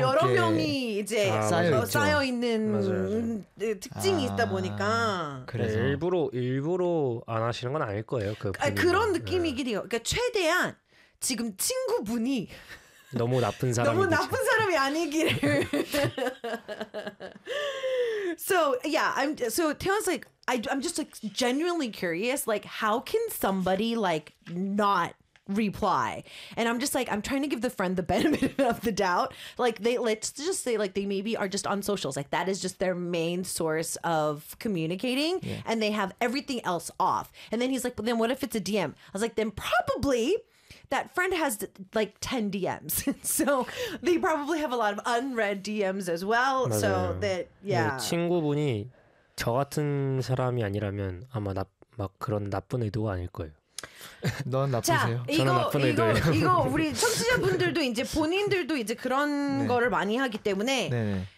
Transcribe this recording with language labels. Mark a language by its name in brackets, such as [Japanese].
[Korean] 여러 명이 이제 쌓여 있는 특징이 있다 보니까 그래서 일부러 안 하시는 건 아닐 거예요. 그 아, 그런 느낌이긴 해요. 그러니까 최대한 지금 친구분이 너무 나쁜 사람 너무 나쁜 사람이 아니기를. [English] So yeah, I'm so Taeyeon's like I'm just like genuinely curious like how can somebody like not reply. And I'm just like, I'm trying to give the friend the benefit of the doubt. Like, they let's just say, like, they maybe are just on socials. Like, that is just their main source of communicating. Yeah. And they have everything else off. And then he's like, but then what if it's a DM? I was like, then probably that friend has like 10 DMs. So they probably have a lot of unread DMs as well. [Korean] 맞아요. [English] So that, yeah. [Korean] 네, 친구분이 저 같은 사람이 아니라면 아마 막 그런 나쁜 의도가 아닐 거예요. 넌 나쁘세요. 자, 저는 나쁜 애들. 이거 우리 청취자분들도 이제 본인들도 이제 그런 네. 거를 많이 하기 때문에 네.